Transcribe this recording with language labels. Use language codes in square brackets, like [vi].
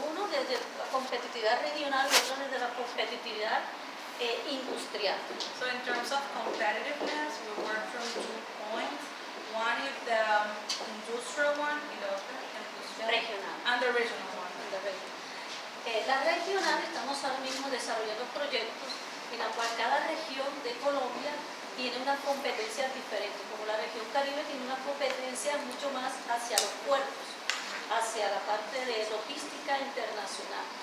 [es] Uno desde la competitividad regional y otro desde la competitividad industrial. [en] So in terms of competitiveness, we work from 2 points. One is the industrial one, Regional. and the regional one. [es] La regional, estamos ahora mismo desarrollando proyectos en la cual cada región de Colombia tiene unas competencias diferentes, como la región Caribe tiene una competencia mucho más hacia los puertos, hacia la parte de logística internacional.